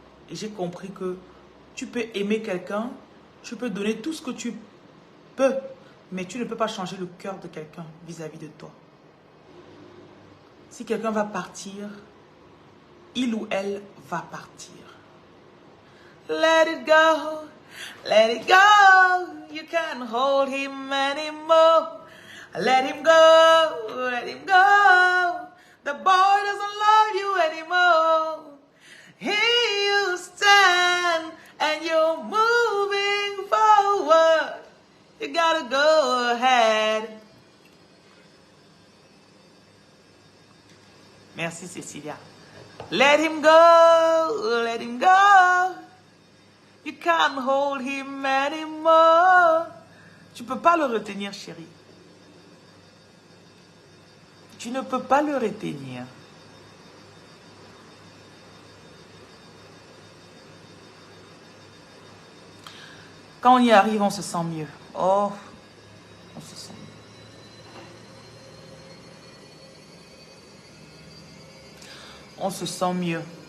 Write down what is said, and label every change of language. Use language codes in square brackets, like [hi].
[fr] Et j'ai compris que tu peux aimer quelqu'un, tu peux donner tout ce que tu peux, mais tu ne peux pas changer le cœur de quelqu'un vis-à-vis de toi. Si quelqu'un va partir, il ou elle va partir. [en] Let it go, let it go. You can't hold him anymore. Let him go, let him go. The boy doesn't love you anymore. Here you stand and you're moving forward. You gotta go ahead. [fr] Merci [en] Cécilia. Let him go, let him go. You can't hold him anymore. [fr] Tu peux pas le retenir, chérie. Tu ne peux pas le retenir. Quand on y arrive, on se sent mieux. Oh, on se sent mieux. On se sent mieux.